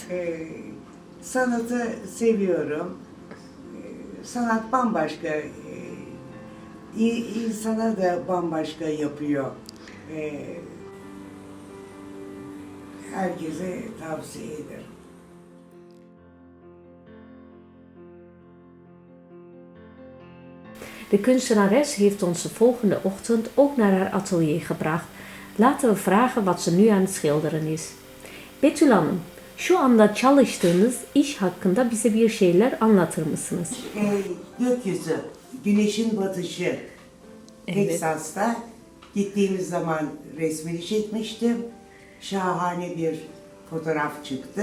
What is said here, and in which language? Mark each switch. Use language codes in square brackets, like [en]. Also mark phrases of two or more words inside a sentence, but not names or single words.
[tr] Sanatı seviyorum. Sanat bambaşka. İnsana da bambaşka yapıyor. Herkese tavsiye ederim. [nl] De kunstenares heeft ons de volgende ochtend ook naar haar atelier gebracht. Laten we vragen wat ze nu aan het schilderen is. [tr] Betül Hanım, şu anda çalıştığınız iş hakkında bize bir şeyler anlatır mısınız? Gökyüzü, güneşin batışı. Teksas'ta gittiğimiz zaman resmini çekmiştim. Şahane bir fotoğraf çıktı.